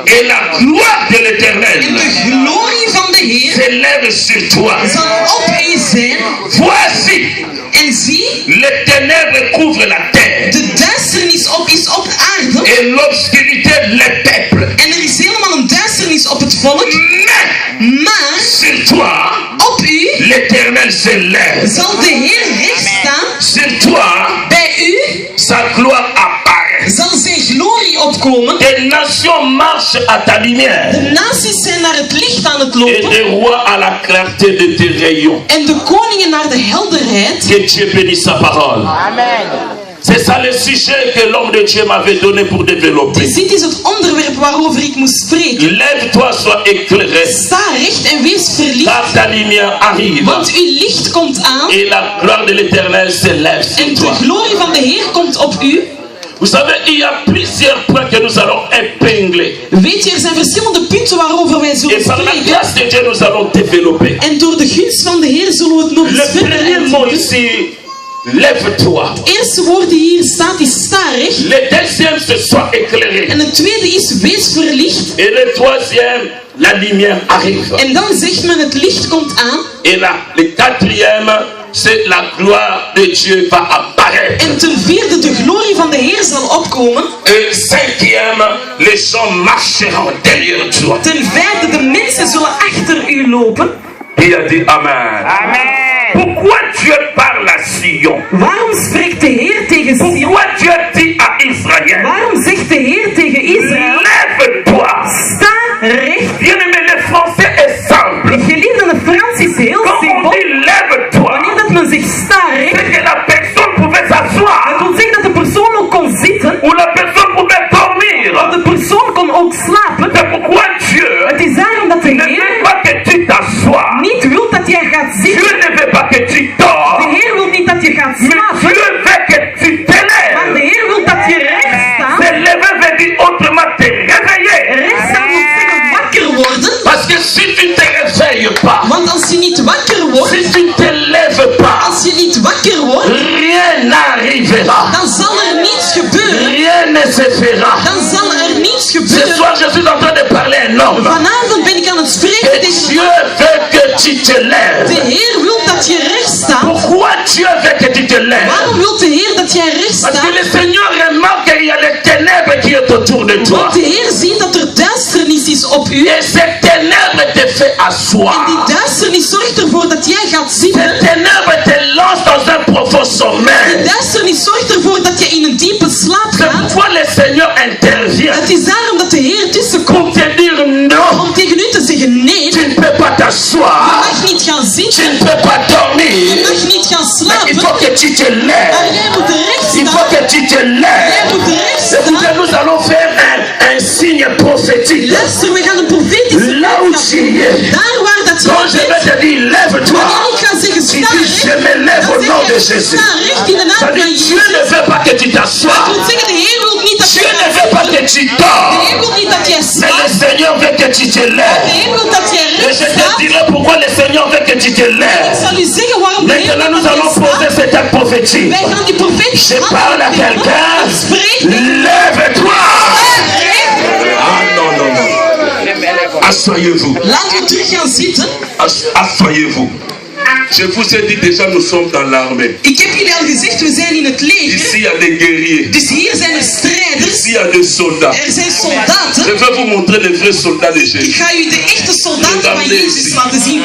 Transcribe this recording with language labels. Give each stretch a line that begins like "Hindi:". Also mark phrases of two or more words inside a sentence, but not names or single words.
French: Et la gloire de
Dutch: en
French: l'Éternel
Dutch: de glorie van de Heer
French: s'élève sur toi.
Dutch: zal op u zijn.
French: Voici,
Dutch: En zie,
French: les ténèbres couvrent la terre
Dutch: de duisternis is op aarde
French: et l'obscurité les peuples.
Dutch: en er is helemaal een duisternis op het volk,
French: Mais
Dutch: maar
French: sur toi,
Dutch: op u
French: l'Éternel s'élève.
Dutch: zal de Heer recht staan.
French: Sur toi,
Dutch: Bij u
French: sa gloire apparaît.
Dutch: zal zijn glorie opkomen.
French: Des nations marchent à ta lumière
Dutch: De naties zijn naar het licht aan het
French: et
Dutch: lopen
French: des rois à la clarté de tes rayons.
Dutch: en de koningen naar de helderheid.
French: Que Dieu bénisse sa parole. C'est ça le sujet que l'homme de Dieu m'avait donné pour développer.
Dutch: Dus dit is het onderwerp waarover ik moest spreken.
French: Lève-toi, sois éclairé,
Dutch: Sta recht en wees verlicht,
French: car ta lumière arrive
Dutch: want uw licht komt aan
French: et la gloire de l'Éternel s'élève
Dutch: en
French: sur
Dutch: de
French: toi.
Dutch: glorie van de Heer komt op u.
French: Vous savez, il y a plusieurs points que nous allons épingler.
Dutch: Weet je, er zijn verschillende punten waarover wij zullen
French: Et par la
Dutch: spreken.
French: grâce de Dieu, nous allons développer.
Dutch: En door de gunst van de Heer zullen we het nog eens
French: Le
Dutch: verder
French: premier mot
Dutch: uitdiepen.
French: ici, lève-toi.
Dutch: Het eerste woord die hier staat is sta recht.
French: Le deuxième, c'est sois éclairé.
Dutch: En het tweede is wees verlicht.
French: Et le troisième, la lumière arrive.
Dutch: En dan zegt men het licht komt aan.
French: Et là, le quatrième, c'est la gloire de Dieu va apparaître.
Dutch: En ten vierde de glorie van de Heer zal opkomen.
French: Et cinquième, les gens marcheront derrière toi.
Dutch: Ten vijfde de mensen zullen achter u lopen.
French: Il a dit Amen. Pourquoi Dieu parle à Sion?
Dutch: Waarom spreekt de Heer tegen Sion?
French: Pourquoi Dieu dit à Israël?
Dutch: Waarom zegt de Heer tegen Israël?
French: Lève-toi.
Dutch: Sta recht.
French: Bien-aimé, le français est simple.
Dutch: Geliefde, het Frans is heel
French: Quand on
Dutch: simpel.
French: dit lève-toi,
Dutch: Wanneer dat men zegt sta recht,
French: c'est que la personne pouvait s'asseoir
Dutch: dat wil zeggen dat de persoon ook kon zitten.
French: ou la personne pouvait dormir.
Dutch: Of de persoon kon ook slapen.
French: C'est pourquoi Dieu
Dutch: Het is daarom dat de
French: ne
Dutch: Heer
French: veut pas que tu t'assoies.
Dutch: niet wil dat jij gaat
French: Dieu
Dutch: zitten.
French: ne veut pas que tu dors.
Dutch: De Heer wil niet dat je gaat
French: Mais
Dutch: slapen.
French: Dieu veut que tu
Dutch: Maar de
French: t'élèves.
Dutch: Heer wil dat je recht staat.
French: Se lever veut dire autrement te réveiller.
Dutch: Recht staan wil zeggen wakker worden.
French: Parce que si tu ne te réveilles pas,
Dutch: Want als je niet wakker wordt,
French: si tu ne te lèves pas,
Dutch: als je niet wakker wordt,
French: rien n'arrivera.
Dutch: dan zal er niets gebeuren.
French: Rien ne se fera.
Dutch: Dan zal er niets
French: Ce
Dutch: gebeuren.
French: soir, je suis en train de parler à un homme.
Dutch: Vanavond ben ik aan het spreken
French: Et
Dutch: tegen
French: Dieu veut que tu te
Dutch: de
French: lèves.
Dutch: Heer wil dat je recht staat.
French: Pourquoi Dieu veut que tu te lèves?
Dutch: Waarom wil de Heer dat jij recht
French: Parce que
Dutch: staat?
French: le Seigneur remarque qu'il y a les ténèbres qui est autour de toi.
Dutch: Want de Heer ziet dat er duisternis is op u.
French: Et ces ténèbres te fait
Dutch: En
French: asseoir.
Dutch: die duisternis zorgt ervoor dat jij gaat zitten.
French: Ces ténèbres te lancent dans un profond
Dutch: Die
French: sommeil.
Dutch: duisternis zorgt ervoor dat je in een diepe slaap
French: C'est
Dutch: gaat.
French: pourquoi le Seigneur intervient
Dutch: Het is daarom dat de Heer tussenkomt
French: pour te dire non,
Dutch: om tegen u te zeggen nee.
French: tu ne peux pas
Dutch: Je
French: t'asseoir,
Dutch: mag niet gaan
French: tu
Dutch: zitten.
French: ne peux pas
Dutch: Je
French: dormir.
Dutch: mag niet gaan
French: Il
Dutch: slapen.
French: faut que tu te
Dutch: Maar
French: lèves.
Dutch: jij moet recht
French: Il faut
Dutch: staan.
French: que tu te
Dutch: Jij
French: lèves.
Dutch: moet recht
French: Écoutez,
Dutch: staan.
French: nous allons faire un signe prophétique.
Dutch: Luister, we gaan een profetische
French: Là où
Dutch: boodschap
French: tu
Dutch: doen.
French: es,
Dutch: Daar waar dat je
French: quand je vais
Dutch: bent.
French: te dire lève-toi,
Dutch: Wanneer ik ga zeggen
French: tu
Dutch: sta
French: dis je
Dutch: recht,
French: me lève
Dutch: dan
French: au nom de
Dutch: zeg je
French: Jésus.
Dutch: sta recht in de naam
French: Ça
Dutch: van
French: dit, Dieu
Dutch: Jezus.
French: ne veut pas que tu
Dutch: Dat
French: t'assoies.
Dutch: wil zeggen, de Heer wil niet dat je
French: Dieu ne
Dutch: gaat
French: veut pas
Dutch: zitten.
French: que tu
Dutch: De
French: dors.
Dutch: Heer wil niet dat jij
French: Mais le
Dutch: slaapt.
French: Seigneur veut que tu te
Dutch: De
French: lèves.
Dutch: Heer wil dat jij
French: Et
Dutch: recht
French: je te
Dutch: staat.
French: dirai pourquoi le Seigneur veut que tu te
Dutch: Ik
French: lèves.
Dutch: zal u zeggen waarom de Heer
French: Maintenant,
Dutch: wil
French: nous
Dutch: dat
French: allons
Dutch: jij
French: poser
Dutch: staat.
French: cet acte prophétique.
Dutch: Wij gaan die profetische
French: Je parle à
Dutch: hand opnemen.
French: quelqu'un.
Dutch: Ik spreek.
French: Lève-toi. Ah non, non, non. Asseyez-vous.
Dutch: Laten we terug gaan zitten.
French: Asseyez-vous. Je vous ai dit déjà, nous sommes dans l'armée.
Dutch: Ik heb jullie al gezegd, we zijn in het leger.
French: Ici, Ici, il y a des guerriers.
Dutch: Dus hier zijn er strijders.
French: Ici, il y a des soldats.
Dutch: Er zijn soldaten.
French: Je vais vous montrer les vrais soldats de
Dutch: Ik
French: Jésus.
Dutch: ga u de echte soldaten van Jezus laten zien.